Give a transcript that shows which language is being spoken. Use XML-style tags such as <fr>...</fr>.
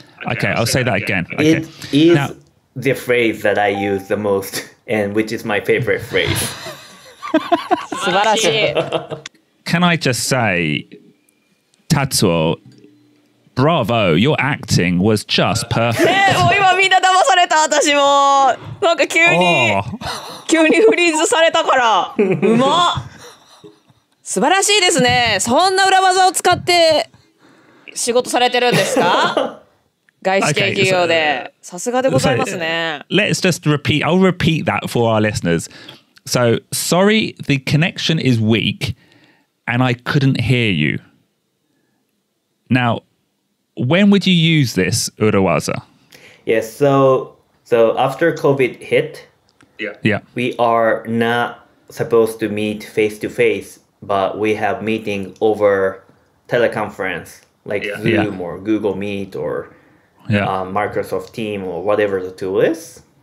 <en>Okay, I'll say that again. Okay. It is the phrase that I use the most, and which is my favorite phrase.</en> <ja>素晴らしい。</ja> <en>Can I just say, Tatsuo, bravo, your acting was just perfect.</en> <ja>もう今みんな騙された。私もなんか急にフリーズされたからうまっ。素晴らしいですね。そんな裏技を使って仕事されてるんですか？外資系企業で。さすがでございますね。</ja> <en>Let's just repeat. I'll repeat that for our listeners. So, sorry, the connection is weak and I couldn't hear you. Now, when would you use this urawaza? Yes, so after COVID hit, we are not supposed to meet face to face, but we have meeting over teleconference, like Zoom or Google Meet or Microsoft Team or whatever the tool is.</en>